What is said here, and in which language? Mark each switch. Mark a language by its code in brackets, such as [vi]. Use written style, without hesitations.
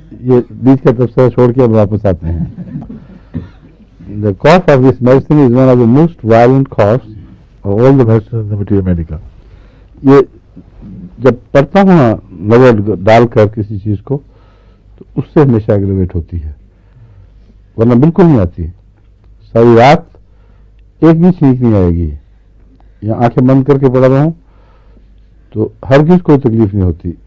[ur] یہ بیچ کا تبصرہ چھوڑ کے اب واپس آتے ہیں. [en] The cough of this medicine is one of the most violent coughs of all the medicines in the material medica. [ur] یہ جب پڑھتا ہوں نظر ڈال کر کسی چیز کو تو اس سے ہمیشہ ایگریویٹ ہوتی ہے، ورنہ بالکل نہیں آتی. ساری رات ایک بھی چھینک نہیں آئے گی، یا آنکھیں بند کر کے پڑھ رہا ہوں تو ہرگز کوئی تکلیف نہیں ہوتی.